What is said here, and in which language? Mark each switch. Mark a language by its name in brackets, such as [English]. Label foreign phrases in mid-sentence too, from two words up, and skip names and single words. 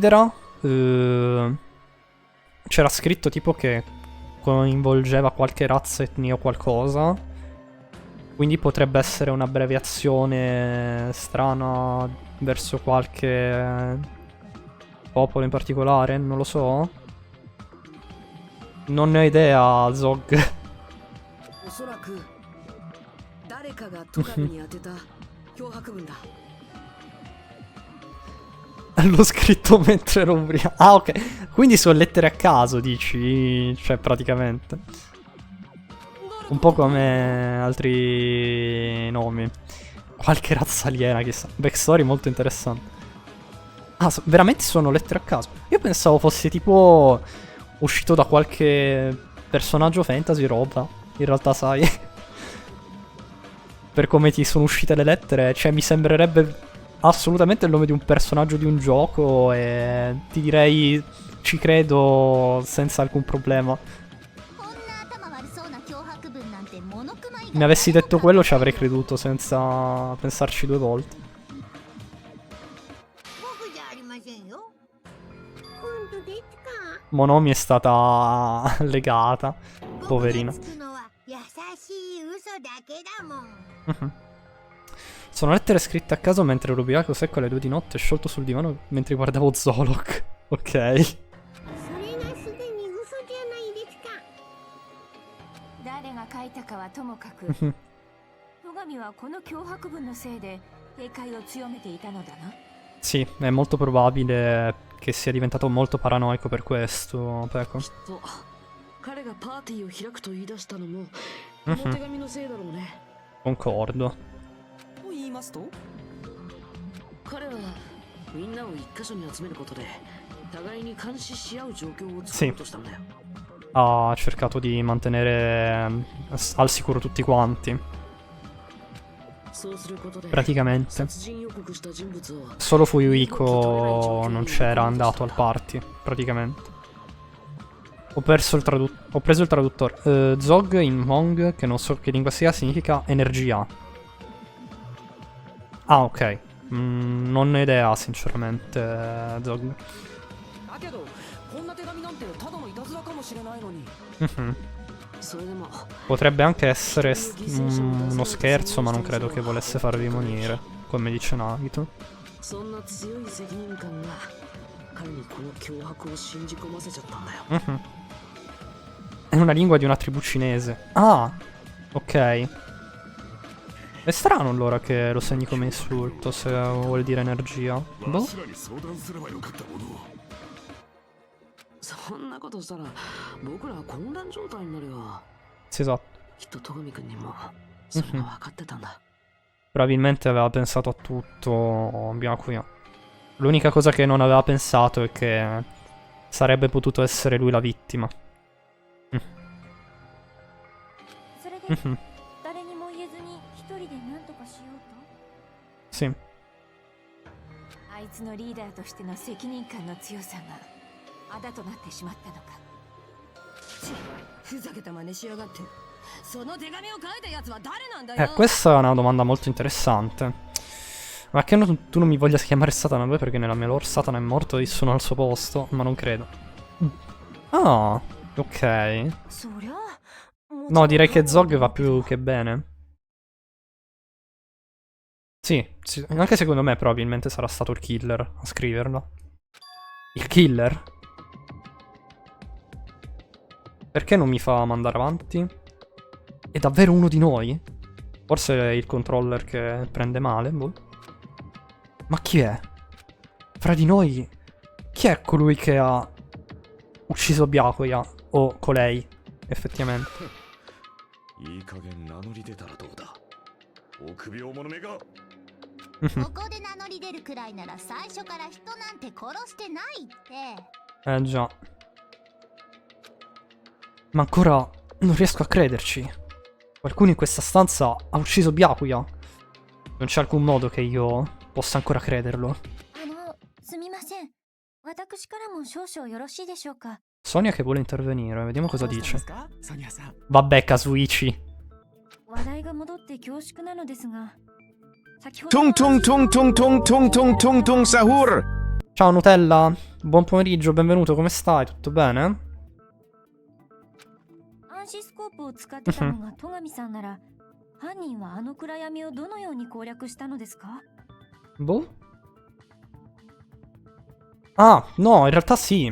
[Italian] Considera c'era scritto tipo che coinvolgeva qualche razza, etnia o qualcosa. Quindi potrebbe essere un'abbreviazione strana verso qualche popolo in particolare, non lo so. Non ne ho idea, Zog. [Japanese] おそらく誰かがトカゲに当てた脅迫文だ。 [Italian] L'ho scritto mentre ero ubriaco. Ah, ok. Quindi sono lettere a caso, dici? Cioè, praticamente. Un po' come altri nomi. Qualche razza aliena, chissà. Backstory molto interessante. Ah, veramente sono lettere a caso. Io pensavo fosse tipo uscito da qualche personaggio fantasy roba. In realtà, sai. Per come ti sono uscite le lettere, cioè mi sembrerebbe assolutamente il nome di un personaggio di un gioco e ti direi ci credo senza alcun problema. [Japanese] こんな頭悪そうな脅迫文なんてモノクマ以外 [Italian] Mi avessi detto quello ci avrei creduto senza pensarci due volte. [Japanese] 僕じゃありませんよ。本当ですか。 [Italian] Monomi è stata legata, [Japanese] 僕 [Italian] poverina. [Japanese] がつくのは優しい嘘だけだもん。 Mhm. [Italian] Sono lettere scritte a caso mentre ero ubriaco secco alle 2 di notte sciolto sul divano mentre guardavo Zolok. Ok. [Japanese] それがすでに嘘じゃないですか。誰が書いたかはともかく Mhm. 戸上はこの脅迫文のせいで警戒を強めていたのだな。 [Italian] Sì, è molto probabile che sia diventato molto paranoico per questo, Peko. [Japanese] きっと彼がパーティーを開くと言い出したのもこの手紙のせいだろうね。 [Italian] Concordo. [Japanese] と言いますと、彼はみんなを一箇所に集めることで互いに監視し合う状況を作ろうとしたんだよ。 [Italian] Ha cercato di mantenere al sicuro tutti quanti. [Japanese] そうすることで [Italian] Praticamente. [Japanese] 殺人予告した人物を [Italian] Solo Fuyuhiko non c'era andato al party, praticamente. Ho preso il traduttore. Zog in Hmong, che non so che lingua sia, significa energia. Ah, ok. Non ho idea, sinceramente, Zog. [Japanese] だけどこんな手紙なんてただのいたずらかもしれないのに。 Mhm. それでも [Italian] Potrebbe anche essere uno scherzo, ma non credo che volesse farvi morire, come dice Nagito. [Japanese] そんな強い責任感が彼にこの脅迫を信じ込ませちゃったんだよ。 Mhm. [Italian] È una lingua di una tribù cinese. Ah, ok. È strano allora che lo segni come insulto, se vuol dire energia. Boh. [Japanese] そんなことしたら僕らは混乱状態になるよ。 [Italian] Sì, esatto. [Japanese] きっと戸上君にもそれが分かってたんだ。 [Italian] Probabilmente aveva pensato a tutto Byakuya. L'unica cosa che non aveva pensato è che sarebbe potuto essere lui la vittima. [Japanese] それで Mhm. 誰にも言えずに一人で何とかしようと [Italian] Sì. [Japanese] あいつのリーダーとしての責任感の強さがあだとなってしまったのか。ふざけた真似しやがって。その手紙を書いたやつは誰なんだよ。 [Italian] Questa è una domanda molto interessante. Ma che tu non mi voglia chiamare Satana 2 perché nella mia lore Satana è morto e sono al suo posto, ma non credo. Ah, ok. [Japanese] そりゃ [Italian] No, direi che Zog va più che bene. Sì, anche secondo me probabilmente sarà stato il killer a scriverlo. Il killer? Perché non mi fa mandare avanti? È davvero uno di noi? Forse è il controller che prende male, boh. Ma chi è? Fra di noi, chi è colui che ha ucciso Byakuya? O colei, effettivamente. [Japanese] いい加減名乗り出たらどうだ。臆病者めが。ここで名乗り出るくらいなら最初から人なんて殺してないって。 [Italian] Già. Ma ancora non riesco a crederci. Qualcuno in questa stanza ha ucciso Byakuya. Non c'è alcun modo che io possa ancora crederlo. [Japanese] すみません。私からも少々よろしいでしょうか。 [Italian] Sonia che vuole intervenire, vediamo cosa [Japanese] どうしたん [Italian] dice. [Japanese] ですか、ソニアさん。 [Italian] Vabbè, Kazuichi. [Japanese] 話題が戻って恐縮なのですが、先ほど Tung tung tung tung tung tung tung tung tung sahur. [Italian] Ciao Nutella, buon pomeriggio, benvenuto, come stai? Tutto bene? [Japanese] 暗視スコープを使ってたのが戸上さんなら、犯人はあの暗闇をどのように攻略したのですか？ [Italian] Boh. Ah, no, in realtà sì.